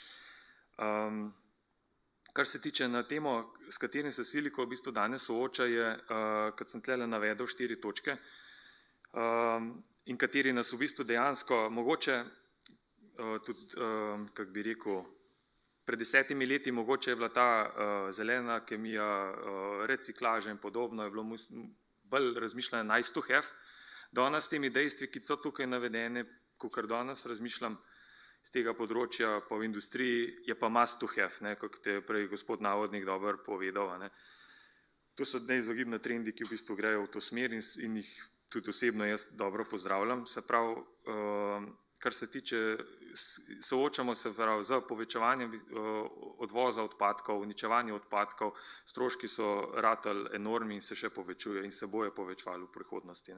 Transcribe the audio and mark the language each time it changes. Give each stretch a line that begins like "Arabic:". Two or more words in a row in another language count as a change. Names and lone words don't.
Slovenian: Kar se tiče na temo, s katerim se Siliko v bistvu danes sooča, je, kot sem tle navedel, 4 točke, in kateri nas v bistvu dejansko mogoče tudi, kako bi rekel, pred 10 leti mogoče je bila ta zelena kemija, reciklaža in podobno, je bilo bolj razmišljanje
English: nice to have.
Slovenian: Danes s temi dejstvi, ki so tukaj navedene, kakor danes razmišljam, z tega področja, pa v industriji je pa
English: must to have,
Slovenian: ne, kot je prej gospod Navodnik dobro povedal. Ne. To so neizogibni trendi, ki v bistvu grejo v to smer in jih tudi osebno jaz dobro pozdravljam. Se pravi, kar se tiče, soočamo se z povečevanjem odvoza odpadkov, uničevanja odpadkov, stroški so ratali enormni in se še povečujejo in se bojo povečevali v prihodnosti.